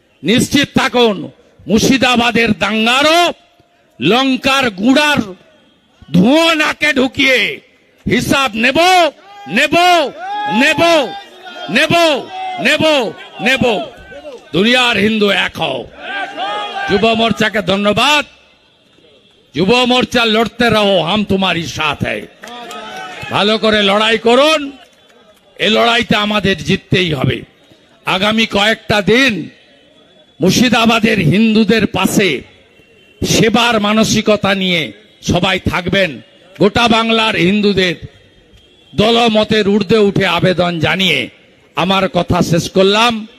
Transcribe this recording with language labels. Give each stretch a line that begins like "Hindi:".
Bangla: নিশ্চিত থাকুন মুর্শিদাবাদের দাঙ্গারও লঙ্কার গুড়ার ধোঁয়া নাকে ঢুকিয়ে হিসাব নেব নেব নেব নেব নেব নেব। দুনিয়ার হিন্দু এক হও।
Hindi: যুব मोर्चा के धन्यवाद। যুব मोर्चा লড়তে রহো, हम तुम्हारी साथ है।
Bangla: ভালো করে লড়াই করুন, এই লড়াইতে আমাদের জিততেই হবে। আগামী কয়েকটা দিন মুর্শিদাবাদের হিন্দুদের পাশে সেবার মানসিকতা নিয়ে সবাই থাকবেন। গোটা বাংলার হিন্দুদের দলমতের ঊর্ধ্বে উঠে আবেদন জানিয়ে আমার কথা শেষ করলাম।